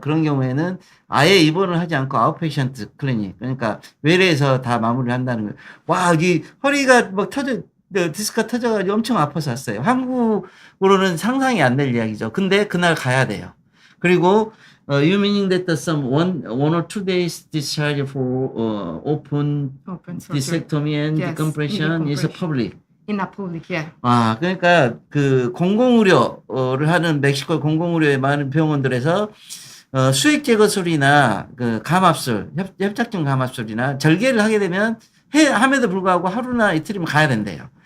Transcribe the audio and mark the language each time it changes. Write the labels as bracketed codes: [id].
[ko] 그런 경우에는 아예 입원을 하지 않고 아웃페이션트 클리닉, 그러니까 외래에서 다 마무리를 한다는 거예요. 와, 여기 허리가 막 디스크가 터져가지고 엄청 아파서 왔어요. 한국으로는 상상이 안 될 이야기죠. 근데 그날 가야 돼요. 그리고 [en] you meaning that some one or 2 days discharge for open Open surgery. discectomy and Yes, decompression is decompression. public. In a public, yeah. [ko] 아, 그러니까 그 공공의료를 하는 멕시코 공공의료의 많은 병원들에서 수액 제거술이나 그 감압술, 협착증 감압술이나 절개를 하게 되면 함에도 불구하고 하루나 이틀이면 가야 된대요.